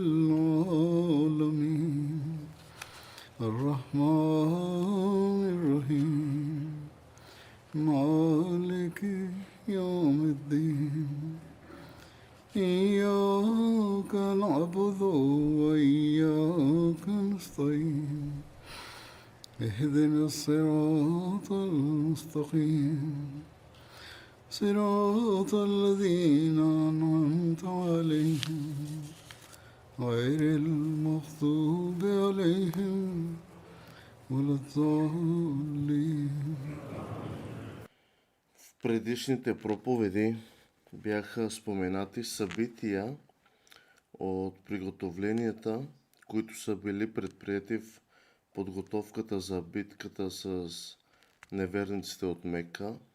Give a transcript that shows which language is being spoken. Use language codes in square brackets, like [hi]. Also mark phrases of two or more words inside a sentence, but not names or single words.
[ar] العالمين الرحمن الرحيم مالك يوم الدين إياك نعبد وإياك نستعين اهدنا الصراط المستقيم صراط الذين أنعمت عليهم غير المغضوب عليهم ولا الضالين. [bg] В предишните проповеди бяха споменати събития от приготовленията, които са били предприети в подготовката за битката с неверниците от Мека.